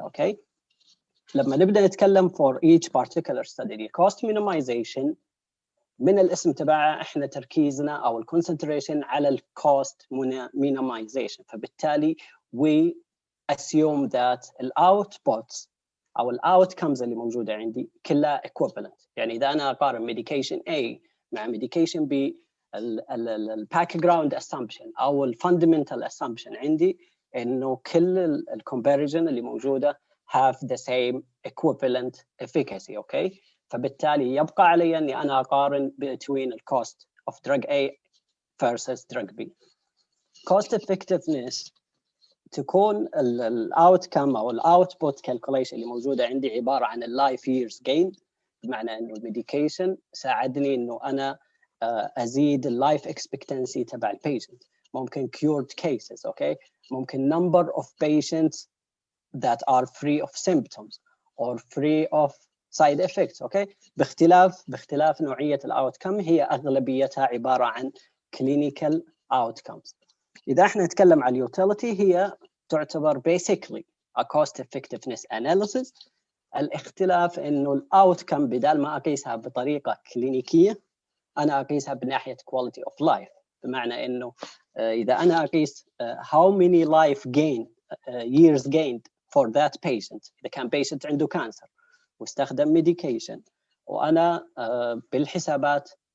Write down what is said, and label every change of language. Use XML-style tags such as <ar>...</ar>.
<ar>اوكي، لما نبدا نتكلم</ar> <en>for each particular study cost minimization</en> <ar>من الاسم تبعها احنا تركيزنا او الكونسنتريشن على الكوست minimization، فبالتالي</ar> <en>we assume that</en> <ar>الاوتبوتس او الاوتكمز اللي موجوده عندي كلها equivalent. يعني اذا انا اقارن medication A مع medication B الباك جراوند اسامبشن او الفاندمنتال اسامبشن عندي انه كل الكومباريزن اللي موجوده</ar> <en>have the same equivalent efficacy.</en> <ar>اوكي، فبالتالي يبقى علي اني انا اقارن</ar> <en>between the cost of drug A versus drug B.</en> <ar>cost effectiveness تكون الاوتكم او الاوتبوت كالكوليشن اللي موجوده عندي عباره عن اللايف ييرز جين، بمعنى انه الميديكيشن ساعدني انه انا ازيد اللايف اكسبكتنسي تبع البيشنت.</ar> <en>ممكن cured cases، okay, ممكن number of patients that are free of symptoms or free of side effects.</en> <ar>اوكي، باختلاف نوعيه الاوتكم هي اغلبيتها عباره عن</ar> <en>clinical outcomes.</en> <ar>اذا احنا نتكلم عن اليوتيليتي هي تعتبر</ar> <en>basically a cost effectiveness analysis.</en> <ar>الاختلاف انه الاوتكم بدل ما اقيسها بطريقه كلينيكيه انا اقيسها بناحيه</ar> <en>quality of life،</en> <ar>بمعنى انه اذا انا اقيس</ar> <en>how many life gain years gained for that patient،</en> <ar>اذا كان patient عنده كانسر واستخدم medication وانا بالحسابات</ar>